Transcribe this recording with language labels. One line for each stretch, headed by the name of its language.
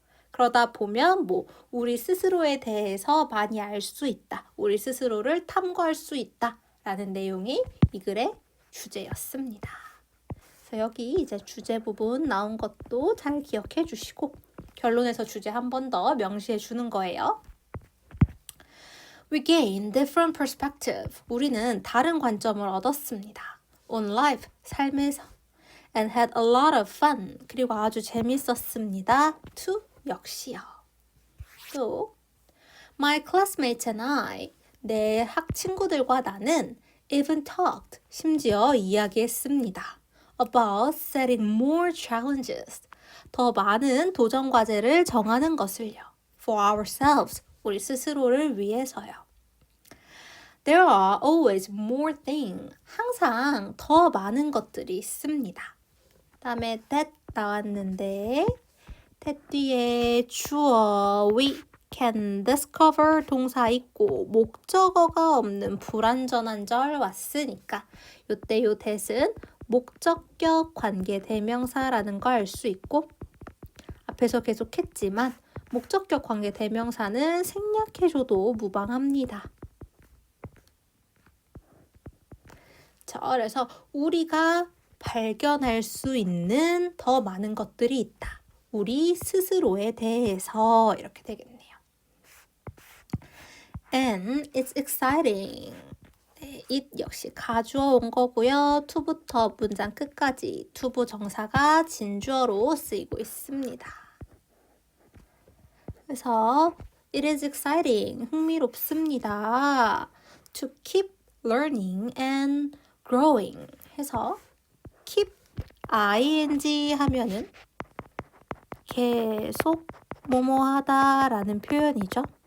Korean: 그러다 보면 우리 스스로에 대해서 많이 알 수 있다. 우리 스스로를 탐구할 수 있다. 라는 내용이 이 글의 주제였습니다. 그래서 여기 이제 주제 부분 나온 것도 잘 기억해 주시고 결론에서 주제 한 번 더 명시해 주는 거예요.
English: We gain different perspective.
Korean: 우리는 다른 관점을 얻었습니다.
English: On life,
Korean: 삶에서.
English: And had a lot of fun.
Korean: 그리고 아주 재밌었습니다.
English: To, 역시요. 또, my classmates and I.
Korean: 내 학친구들과 나는
English: even talked.
Korean: 심지어 이야기했습니다.
English: About setting more challenges.
Korean: 더 많은 도전 과제를 정하는 것을요.
English: For ourselves.
Korean: 우리 스스로를 위해서요.
English: There are always more things.
Korean: 항상 더 많은 것들이 있습니다. 다음에 that 나왔는데 that 뒤에 주어
English: we can discover
Korean: 동사 있고 목적어가 없는 불완전한 절 왔으니까 요때 요 that은 목적격 관계 대명사라는 거 알 수 있고 앞에서 계속 했지만 목적격 관계 대명사는 생략해줘도 무방합니다. 자, 그래서 우리가 발견할 수 있는 더 많은 것들이 있다. 우리 스스로에 대해서 이렇게 되겠네요.
English: And it's exciting.
Korean: 네, it 역시 가주어 온 거고요. to부터 문장 끝까지 투부 정사가 진주어로 쓰이고 있습니다. 그래서
English: it is exciting,
Korean: 흥미롭습니다.
English: To keep learning and growing
Korean: 해서 keep ing 하면은 계속 뭐뭐 하다라는 표현이죠.